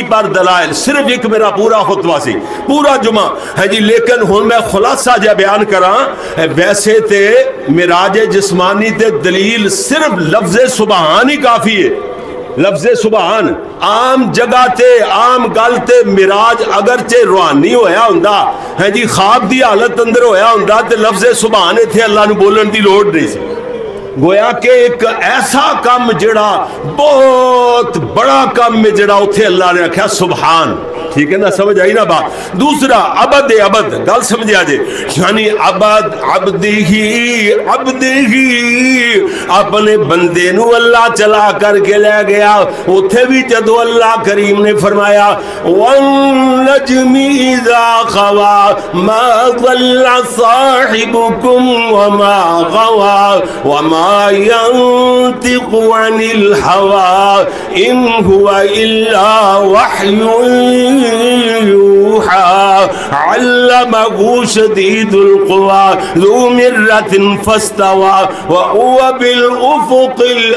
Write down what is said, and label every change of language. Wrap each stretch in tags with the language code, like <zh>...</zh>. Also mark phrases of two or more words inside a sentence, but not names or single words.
<pa>پر دلائل صرف ایک میرا پورا خطبہ سی پورا جمعہ ہے جی لیکن ہن میں خلاصہ جا بیان کراں ویسے تے معراج جسمانی تے دلیل صرف لفظ سبحان ہی کافی ہے لفظ سبحان عام جگہ تے عام گل تے معراج اگرچہ روحانی ہویا ہوندا ہے جی خواب دی حالت اندر ہویا ہوندا تے لفظ سبحان ایتھے اللہ نو بولن دی لوڑ نہیں سی گویا کہ ایک ایسا کام جڑا بہت بڑا کام میں جڑا اتھے اللہ نے رکھا سبحان ٹھیک ہے نا, سمجھ آئی نا بات. دوسرا عبد عبد گل سمجھا جے, یعنی عبد عبدہی عبدہی اپنے بندے نو اللہ چلا کر کے لے گیا. اتھے بھی جدو اللہ کریم نے فرمایا</pa> <ar>وَالنَّجْمِ إِذَا خَوَا مَا ضَلَّ صَاحِبُكُمْ وَمَا غَوَا وَمَا يَنْطِقُ عَنِ الْهَوَا إِنْ هُوَ إِلَّا وَحْيٌ يُوحَى عَلَّمَهُ شَدِيدُ الْقُوَى ذُو مِرَّةٍ فَاسْتَوَى وَهُوَ بِالْأُفُقِ</ar>